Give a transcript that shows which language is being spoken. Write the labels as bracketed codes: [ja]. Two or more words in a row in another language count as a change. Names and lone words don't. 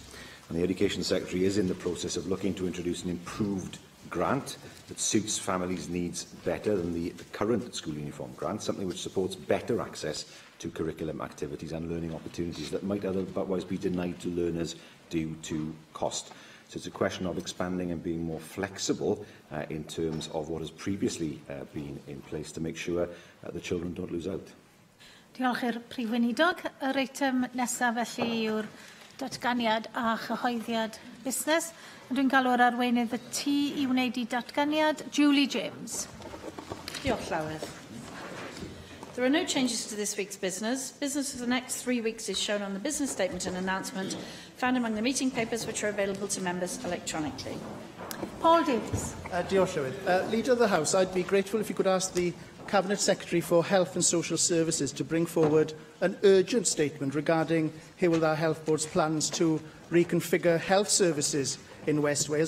[en] And the Education Secretary is in the process of looking to introduce an improved grant that suits families' needs better than the current school uniform grant, something which supports better access to curriculum activities and learning opportunities that might otherwise be denied to learners due to cost. So it's a question of expanding and being more flexible in terms of what has previously been in place to make sure the children don't lose out. [cy] Diolch i'r Prif Weinidog. Yr eitem nesaf felly yw'r datganiad a chyhoeddiad busnes. Dwi'n galw'r arweinydd y tŷ I wneud I datganiad, Julie James. Diolch Llywedd. [en] There are no changes to this week's business. Business for the next 3 weeks is shown on the business statement and announcement found among the meeting papers which are available to members electronically. Paul Davies. [cy] Diolch Llywedd. [en] Leader of the House, I'd be grateful if you could ask the Cabinet Secretary for Health and Social Services to bring forward an urgent statement regarding Hywel Dda Health Board's plans to reconfigure health services in West Wales.